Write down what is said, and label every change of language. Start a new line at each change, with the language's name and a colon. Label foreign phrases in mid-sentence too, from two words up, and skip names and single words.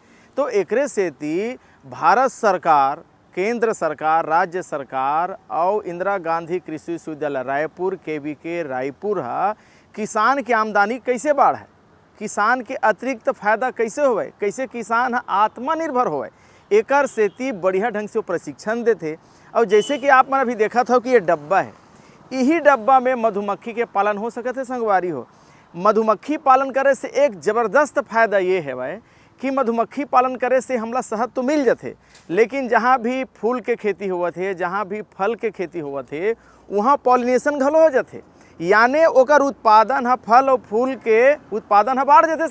Chhattisgarhi: तो एकरे सेती भारत सरकार, केंद्र सरकार, राज्य सरकार और इंदिरा गांधी कृषि विश्वविद्यालय रायपुर KVK रायपुर किसान के आमदनी कैसे बढ़े, किसान के अतिरिक्त फायदा कैसे होए, कैसे किसान आत्मनिर्भर होए, एकर सेती बढ़िया ढंग से प्रशिक्षण देते। और जैसे कि आप मन अभी देखा था कि ये डब्बा है, यही डब्बा में मधुमक्खी के पालन हो सकते है। संगवारी हो, मधुमक्खी पालन करे से एक ज़बरदस्त फायदा ये है भाई कि मधुमक्खी पालन करे से हमला शहद तो मिल जाते, लेकिन जहाँ भी फूल के खेती हुआ थे, जहाँ भी फल के खेती हुआ थे, वहाँ पॉलिनेशन घलो हो जाते, यानी ओकर उत्पादन फल और फूल के उत्पादन बढ़ जाते।